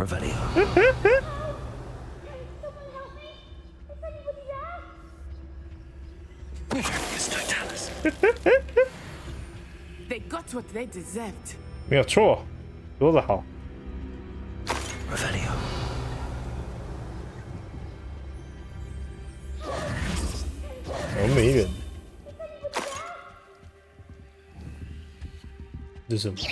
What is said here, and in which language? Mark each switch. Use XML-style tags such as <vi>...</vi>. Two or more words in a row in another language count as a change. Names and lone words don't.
<en>Revelio. Trifficus totalis. They got what they deserved.</en> <zh>没有错，说得好。 Revelio. 好像没人。这是什么？</zh>